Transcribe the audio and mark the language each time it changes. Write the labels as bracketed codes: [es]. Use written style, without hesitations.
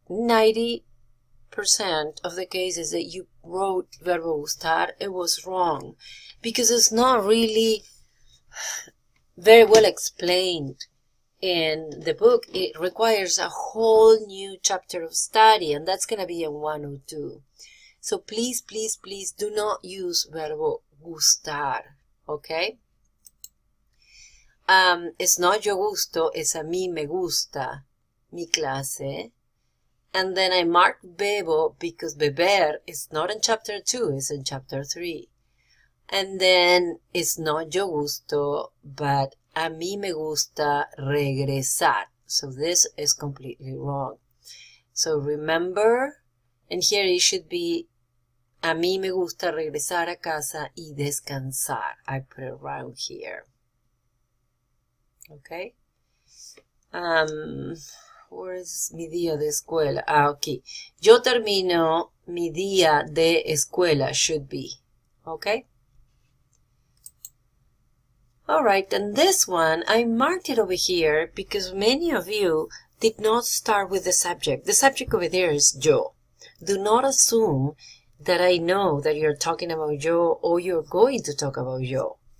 [en] 90% of the cases that you wrote verbo gustar, it was wrong because it's not really very well explained in the book. It requires a whole new chapter of study, and that's going to be in 102. So please, please, please do not use verbo gustar, okay? It's not [es] yo gusto, es a mí me gusta mi clase. [en] And then I marked bebo because beber is not in chapter 2, it's in chapter 3. And then it's not [es] yo gusto, [en] but [es] a mí me gusta regresar. [en] So this is completely wrong. So remember, and here it should be [es] a mí me gusta regresar a casa y descansar. [en] I put it around here. Okay. Where is [es] mi día de escuela? [en] Okay. [es] Yo termino mi día de escuela [en] should be. Okay. Alright, and this one, I marked it over here because many of you did not start with the subject. The subject over there is yo. Do not assume that I know that you're talking about yo or you're going to talk about yo.